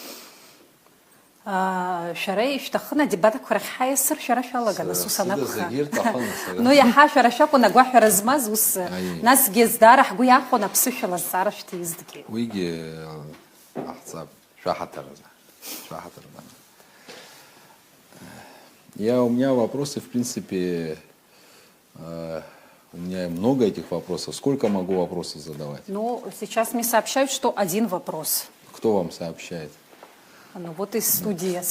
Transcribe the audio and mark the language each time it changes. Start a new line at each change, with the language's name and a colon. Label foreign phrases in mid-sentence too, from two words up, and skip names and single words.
Abkhazian: Шәара ишәҭахын адебатқәа рахь ҳаиасыр, шәара шәалаган, нас ус анакәха. Зегьы ирҭахын. Ну, иаҳа шәара шәакәын агәаҳәара змаз, ус насгьы здаара ҳгәы иахәон аԥсышәала азҵаара шәҭиизҭгьы. Уигьы ҟаҳҵап, шәаҳаҭыразы.
Russian: У меня вопросы, в принципе, у меня много этих вопросов. Сколько могу вопросов задавать? Ну, сейчас мне сообщают, что один вопрос. Кто вам сообщает? Ну, вот из студии сообщают.